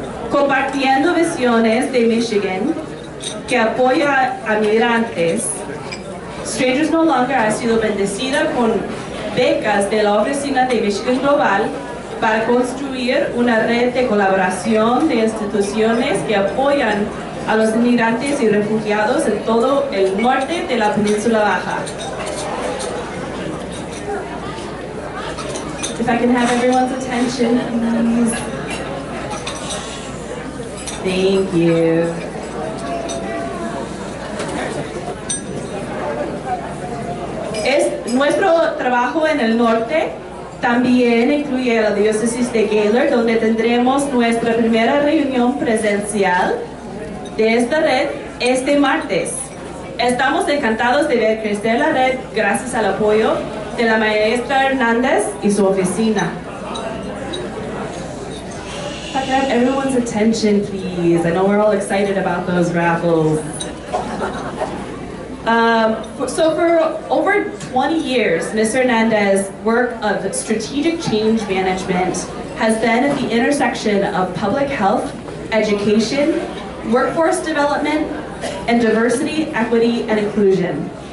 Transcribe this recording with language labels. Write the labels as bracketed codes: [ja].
[es] Compartiendo visiones de Michigan que apoya a migrantes, Strangers No Longer ha sido bendecida con becas de la oficina de Michigan Global para construir una red de colaboración de instituciones que apoyan a los inmigrantes y refugiados en todo el norte de la Península Baja. [en] If I can have everyone's attention, please. Thank you. [es] Nuestro trabajo en el norte también incluye la diócesis de Gaylord, donde tendremos nuestra primera reunión presencial de esta red este martes. Estamos encantados de ver crecer la red gracias al apoyo de la maestra Hernández y su oficina. [en] If I can have everyone's attention, please. I know we're all excited about those raffles. So for over 20 years, Ms. Hernandez's work of strategic change management has been at the intersection of public health, education, workforce development, and diversity, equity, and inclusion.